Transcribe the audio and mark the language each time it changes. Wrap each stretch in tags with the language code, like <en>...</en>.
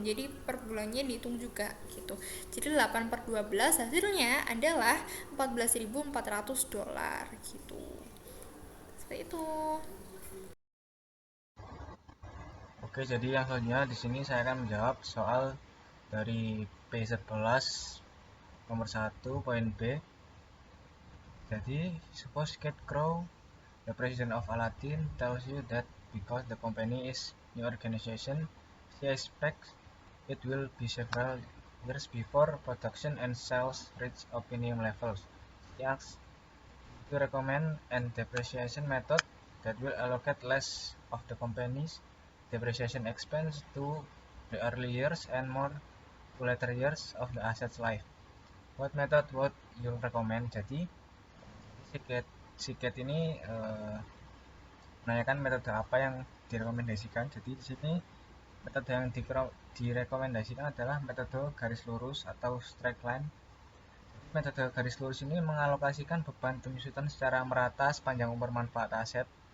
<id>Jadi per bulannya dihitung juga gitu. Jadi 8 per 12 hasilnya adalah $14.400 gitu. Seperti itu. Oke, jadi yang selanjutnya di sini saya akan menjawab soal dari P11 nomor 1 poin B.</id> <en>Jadi, suppose Kate Crow, the president of Aladdin, tells you that because the company is new organization, she expects it will be several years before production and sales reach optimum levels. She asks to recommend an depreciation method that will allocate less of the company's depreciation expense to the early years and more to later years of the asset's life. What method would you recommend?</en> <id>Jadi si Kate ini menanyakan metode apa yang direkomendasikan. Jadi di sini metode yang direkomendasikan adalah metode garis lurus atau straight line. Metode garis lurus ini mengalokasikan beban penyusutan secara merata sepanjang umur manfaat aset.</id>